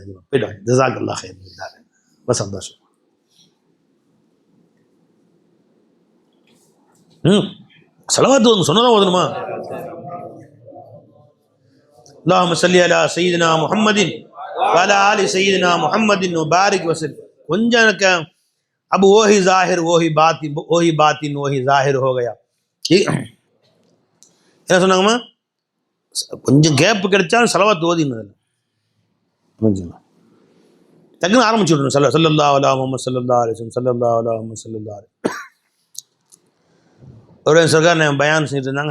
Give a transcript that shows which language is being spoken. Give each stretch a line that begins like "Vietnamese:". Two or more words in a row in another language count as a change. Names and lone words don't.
Tamil: போயிட்டு வாங்க.
Arabic: جزاك الله خير.
Tamil: ரொம்ப சந்தோஷம். ஸலவாத்து வந்து சொன்னதான் ஓதணுமா?
Arabic: اللهم صل على سيدنا محمد و على آل سيدنا محمد و بارك وسلم.
Tamil: கொஞ்சம் எனக்கு
Urdu: اب وہی ظاہر وہی باطن وہی ظاہر ہو گیا.
Tamil: என்ன சொன்னாங்கம்மா? கொஞ்சம் கேப் கிடைச்சாலும் ஸலவாத் ஓதினதில்லை. கொஞ்சம் டக்குன்னு ஆரம்பிச்சு விடணும்.
Arabic: صلى الله على محمد صلى الله عليه وسلم صلى الله على محمد صلى الله عليه.
Tamil: ஒரு சர்க்கார் நான் பயான் செஞ்சுட்டு இருந்தாங்க.